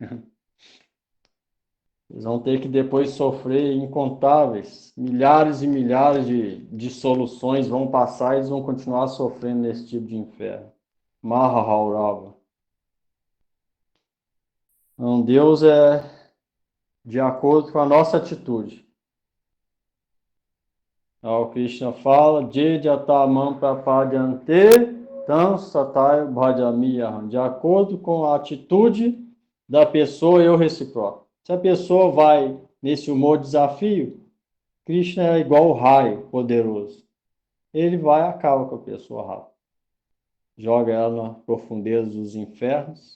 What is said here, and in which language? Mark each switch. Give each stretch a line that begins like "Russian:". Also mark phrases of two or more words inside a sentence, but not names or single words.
Portuguese: Eles vão ter que depois sofrer incontáveis, milhares e milhares de soluções vão passar e eles vão continuar sofrendo nesse tipo de inferno. Mahahaurava. Então, Deus é de acordo com a nossa atitude. O Krishna fala,
Sanskrit: Jejatamam prapadyante tam sataya bhajamiyaham.
Portuguese: De acordo com a atitude da pessoa, eu reciproco. Se a pessoa vai nesse humor desafio, Krishna é igual o raio poderoso. Ele vai e acaba com a pessoa rápido. Joga ela na profundeza dos infernos.